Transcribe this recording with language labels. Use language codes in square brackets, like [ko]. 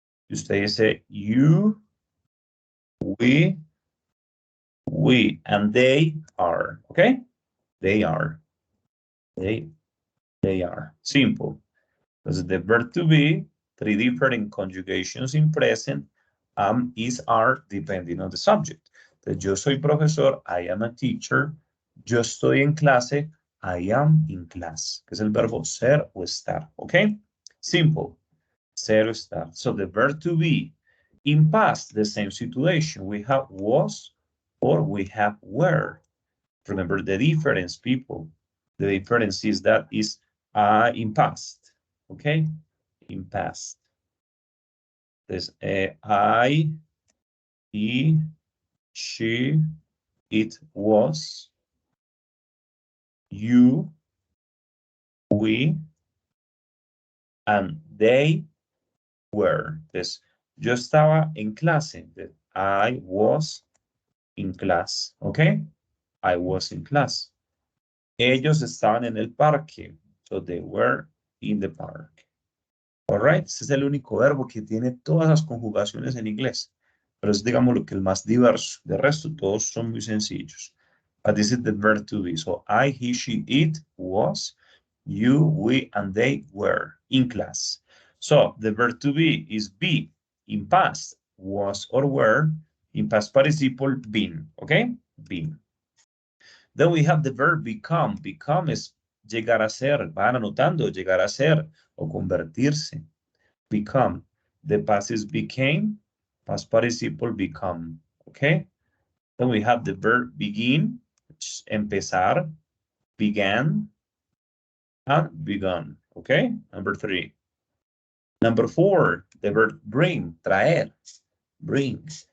[es] Usted dice [en] you, we, and they are. Okay? They are. They are. Simple. Entonces, the verb to be, 3 different conjugations in present, am, is, are, depending on the subject. [es] Entonces, yo soy profesor, [en] I am a teacher. [es] Yo estoy en clase, [en] I am in class, [es] que es el verbo ser o estar, ¿ok? Simple, ser o estar. [en] So the verb to be, in past, the same situation. We have was or we have were. Remember the difference, people. The difference is that is in past, ¿ok? In past. Entonces, I, he, she, it was, you, we, and they were. [es] Entonces, yo estaba en clase. [en] I was in class. [es] ¿Ok? [en] I was in class. [es] Ellos estaban en el parque. [en] So they were in the park. All right. [es] Ese es el único verbo que tiene todas las conjugaciones en inglés. Pero es, digamos, lo que es el más diverso. De resto, todos son muy sencillos. [en] But this is the verb to be. So I, he, she, it was, you, we, and they were in class. So the verb to be is be in past, was or were, in past participle, been. Okay? Been. Then we have the verb become. [es] Become es llegar a ser. Van anotando, llegar a ser o convertirse. [en] Become. The past is became. Past participle become. Okay? Then we have the verb begin, which is empezar, began, and begun. Okay? Number 3. Number 4, the verb bring, traer, bring.